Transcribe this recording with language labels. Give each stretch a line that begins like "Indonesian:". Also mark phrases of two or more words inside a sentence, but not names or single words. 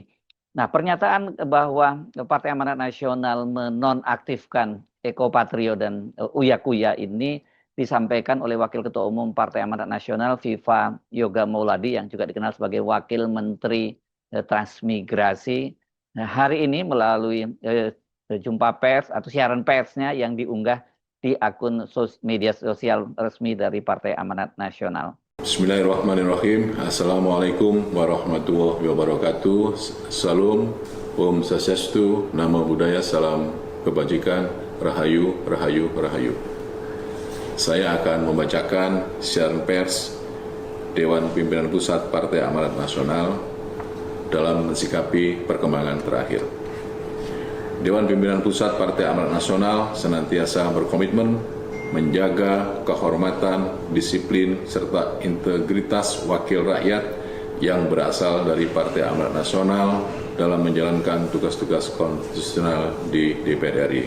Indonesian: Nah, pernyataan bahwa Partai Amanat Nasional menonaktifkan Eko Patrio dan Uya Kuya ini disampaikan oleh Wakil Ketua Umum Partai Amanat Nasional Viva Yoga Mauladi yang juga dikenal sebagai Wakil Menteri Transmigrasi. Nah, hari ini melalui jumpa pers atau siaran persnya yang diunggah di akun media sosial resmi dari Partai Amanat Nasional.
Arabic: بسم الله الرحمن الرحيم. السلام عليكم ورحمة الله وبركاته.
Indonesian: Salam, Om Swastiastu,
Pali: Namo Buddhaya,
Indonesian: salam kebajikan, Rahayu, Rahayu, Rahayu. Saya akan membacakan siaran pers Dewan Pimpinan Pusat Partai Amanat Nasional dalam mensikapi perkembangan terakhir. Dewan Pimpinan Pusat Partai Amanat Nasional senantiasa berkomitmen menjaga kehormatan, disiplin, serta integritas wakil rakyat yang berasal dari Partai Amanat Nasional dalam menjalankan tugas-tugas konstitusional di DPR RI.